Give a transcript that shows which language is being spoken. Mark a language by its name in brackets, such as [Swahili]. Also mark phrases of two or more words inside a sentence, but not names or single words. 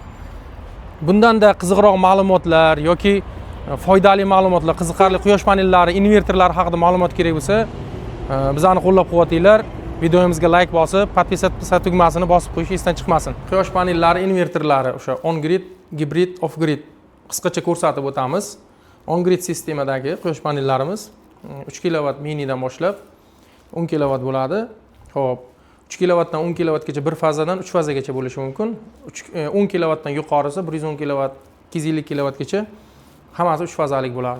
[Uzbek] Bundanda qiziqroq ma'lumotlar yoki foydali ma'lumotlar, qiziqarli quyosh panellari, invertorlari haqida ma'lumot kerak bo'lsa, bizani qo'llab-quvvatinglar. Videomizga like bosib, podpisatsiya tugmasini bosib qo'yish esdan chiqmasin. Quyosh panellari, invertorlari o'sha on-grid, gibrid, off-grid qisqacha ko'rsatib o'tamiz. On-grid sistemadagi quyosh panellarimiz 3 kW minidan boshlab 10 kW bo'ladi. Xo'p, 3 kWdan 10 kWgacha bir fazadan 3 fazagacha bo'lishi mumkin. 10 kWdan yuqorisi 110 kW, 250 kWgacha hammasi 3 fazalik bo'ladi.